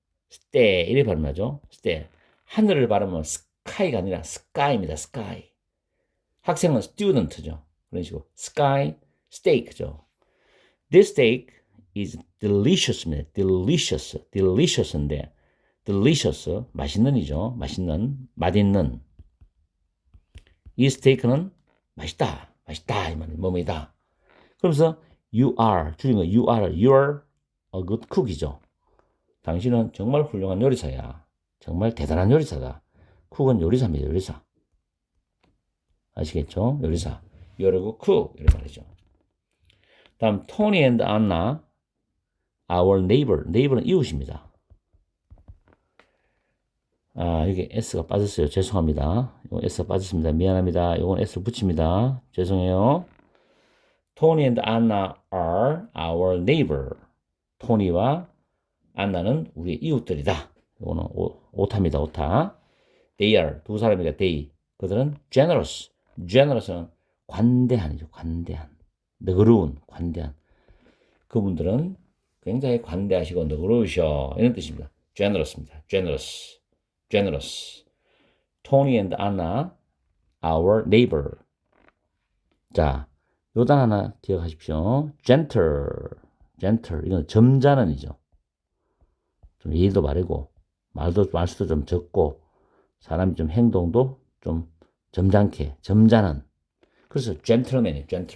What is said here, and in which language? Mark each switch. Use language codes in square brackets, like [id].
[ko] 스테 이렇게 발음하죠. 스테 하늘을 발음하면 스카이가 아니라 스카이입니다. 스카이. 학생은 student죠. 그런 식으로 sky steak죠. [en] This steak is delicious입니다. [ko] delicious인데 delicious 맛있는이죠. 맛있는 이 스테이크는 맛있다 이 말은 뭐뭐이다. [en] 그러면서 줄인 거 you're a good cook이죠. [ko] 당신은 정말 훌륭한 요리사야. 정말 대단한 요리사다. 쿡은 요리사입니다. 요리사. 아시겠죠? 요리사. [en] You're a good cook. [ko] 이런 말이죠. [en] 다음, Tony and Anna, our neighbor. [ko] neighbor는 이웃입니다. 여기 S가 빠졌어요. 죄송합니다. 이거 S가 빠졌습니다. 미안합니다. 이건 S 붙입니다. 죄송해요. [en] Tony and Anna are our neighbor. [ko] 토니와 안나는 우리의 이웃들이다. 이거는 오타입니다. 오타. [en] They are [ko] 두 사람이니까 they. 그들은 generous는 관대한이죠. 관대한. 너그러운, 관대한. 그분들은 굉장히 관대하시고 너그러우셔. 이런 뜻입니다. generous입니다. generous. [en] Tony and Anna, our neighbor. [ko] 자, 요단 하나 기억하십시오. gentle. 이건 점잖은이죠. 좀 예의도 바르고, 말수도 좀 적고, 사람이 좀 행동도 좀 점잖은. 그래서 gentleman.